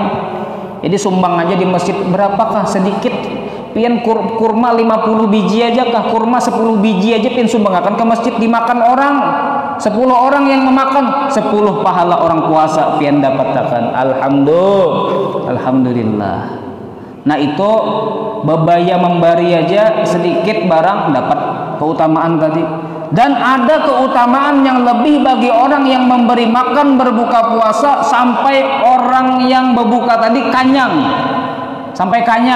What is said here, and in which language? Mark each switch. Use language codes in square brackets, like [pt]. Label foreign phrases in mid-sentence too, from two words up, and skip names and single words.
[id] Jadi sumbang aja di masjid berapakah? [bjn] Sedikit. Pian kurma 50 biji aja kah? Kurma 10 biji aja pian sumbang akan ke masjid, dimakan orang 10 orang yang memakan 10 pahala orang puasa pian dapatkan. Alhamdulillah. Nah itu bebaya memberi aja sedikit barang dapat keutamaan tadi. [id] Dan ada keutamaan yang lebih bagi orang yang memberi makan berbuka puasa sampai orang yang berbuka tadi kanyang, sampai kanyang.